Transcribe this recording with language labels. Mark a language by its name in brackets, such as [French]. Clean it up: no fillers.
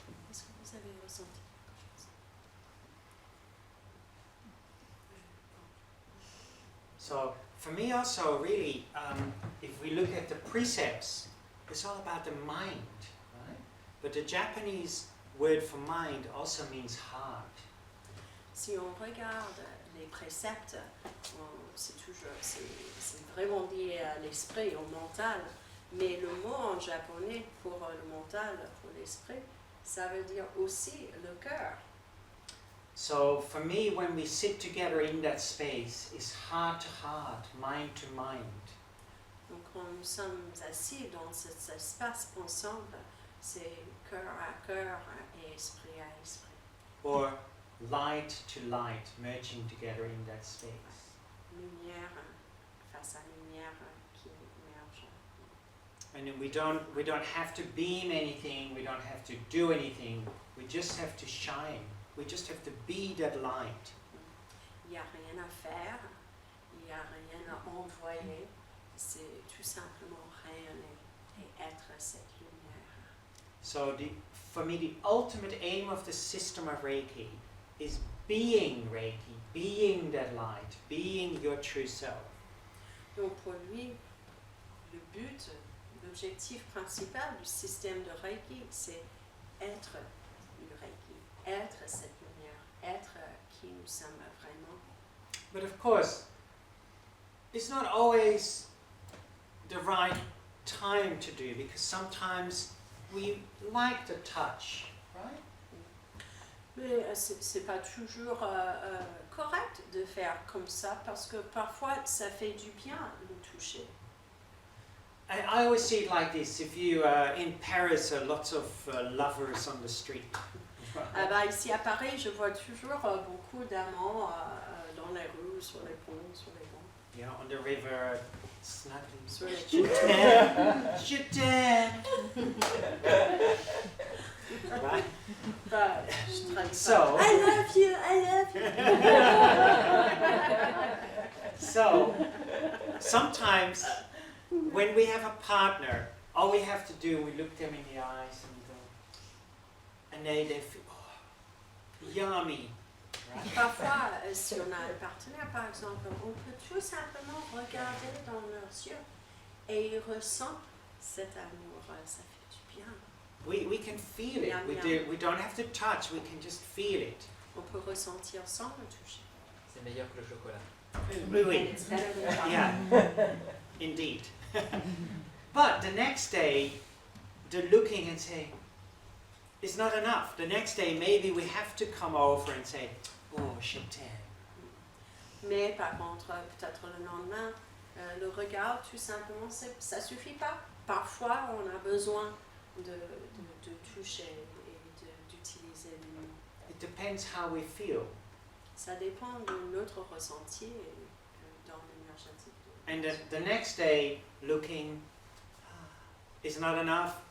[French] Est-ce que vous avez ressenti quelque chose? [English] So for me also, really, if we look at the precepts, it's all about the mind, right? But the Japanese word for mind also means heart. [French] Si on regarde les préceptes, c'est vraiment lié à l'esprit, au mental. Mais le mot en japonais pour le mental, pour l'esprit, ça veut dire aussi le cœur. [English] So for me, when we sit together in that space, it's heart to heart, mind to mind. [French] Donc quand nous sommes assis dans cet espace ensemble, c'est cœur à cœur et esprit à esprit. [English] Or light to light, merging together in that space. [French] Lumière face à lumière qui émerge. [English] And then we don't have to beam anything, we don't have to do anything, we just have to shine. We just have to be that light. [French] Il n'y a rien à faire, il n'y a rien à envoyer, c'est tout simplement rayonner et être cette lumière. [English] So for me, the ultimate aim of the system of Reiki is being Reiki, being that light, being your true self. [French] Donc pour lui, le but, l'objectif principal du système de Reiki, c'est être le Reiki, être cette lumière, être qui nous sommes vraiment. [English] But of course, it's not always the right time to do, because sometimes we like the touch, right? [French] Mais c'est pas toujours correct de faire comme ça, parce que parfois ça fait du bien de toucher. [English] I always see it like this. If you in Paris, lots of lovers on the street. [French] Ah bah, ici à Paris, je vois toujours beaucoup d'amants dans les rues, sur les ponts, sur les bancs. [English] Yeah, on the river, snuggling. [French] Sur les Je t'aime, je t'aime. [English] Right? [French] Bah, je traduis [English] So- [French] pas. [English] I love you, I love you. So, sometimes when we have a partner, all we have to do, we look them in the eyes and we go, and they feel, oh, yummy. Right? [French] Parfois, si on a un partenaire par exemple, on peut tout simplement regarder dans leurs yeux et ils ressentent cet amour, ça fait du bien. [English] We can feel it. Yum, We yum. we don't have to touch. We can just feel it. [French] On peut ressentir sans le toucher. C'est meilleur que le chocolat. Oui, oui. [English] And it's better than chocolate. Yeah, indeed. But the next day, the looking and saying, it's not enough. The next day, maybe we have to come over and say, oh, [French] je t'aime. Mais par contre, peut-être le lendemain, le regard, tout simplement, ça suffit pas. Parfois, on a besoin de toucher et d'utiliser les mots. [English] It depends how we feel. [French] Ça dépend de notre ressenti dans l'énergétique. [English] And the next day, looking, it's not enough.